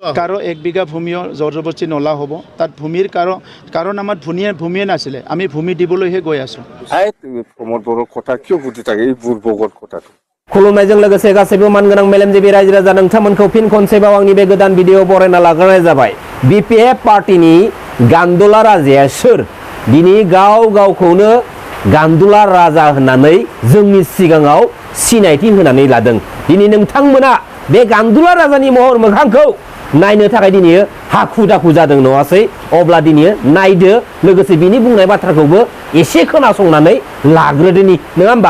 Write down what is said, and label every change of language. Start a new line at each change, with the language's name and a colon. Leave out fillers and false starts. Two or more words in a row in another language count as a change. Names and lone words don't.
Assamese: কারো 1 বিঘা ভূমিও জবৰদস্তি নলা হ'ব তাত ভূমিৰ কাৰণ আমাৰ ভূমিয়ে নাছিলে আমি ভূমি দিবলৈহে গৈ আছো প্ৰমোদ বড়োৰ কথা কিয় বুজি থাকে এই বুৰ্বকৰ কথাটো
Bodo: खुलुमनायजों लोगोसे गासैबो मानगोनां मेलेमजिबि रायजो राजा नोंथांमोनखौ फिन खनसेबाव आंनि बे गोदान भिडिअ बरायना लाग्रोनाय जाबाय BPF पार्टीनि गान्दुला राजाया सोर दिनै गावखौनो गान्दुला राजा होननानै जोंनि सिगाङाव सिनायथि होनानै लादों दिनै नोंथांमोना बे गान्दुला राजानि महर मोखांखौ नायनो थाखाय दिनै हाखु दाखु जादों नङासै अब्ला दिनै नायदो लोगोसे बिनि बुंनाय बाथ्राखौबो एसे खोनासंनानै लाग्रोदोनि नङा होमबा